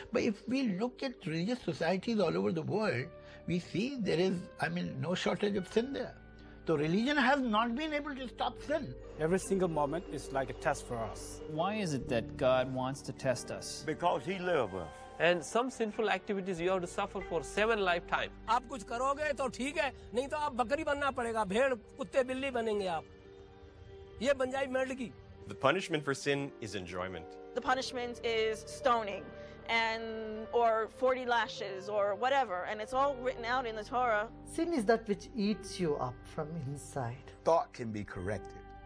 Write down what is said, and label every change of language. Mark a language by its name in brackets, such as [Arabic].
[English] But if we look at religious societies all over the world, we see there is, no shortage of sin there. So religion has not been able to stop sin. Every single moment is like a test for us. Why is it that God wants to test us? Because he loves us. And some sinful activities you have to suffer for 7 lifetimes. [Hindi] आप कुछ करोगे तो ठीक है, नहीं तो आप बकरी बनना पड़ेगा, भेड़, कुत्ते, बिल्ली बनेंगे आप. ये बन जाए मेंढकी. [English] The punishment for sin is enjoyment. The punishment is stoning or 40 lashes or whatever, and it's all written out in the Torah. Sin is that which eats you up from inside. Thought can be corrected.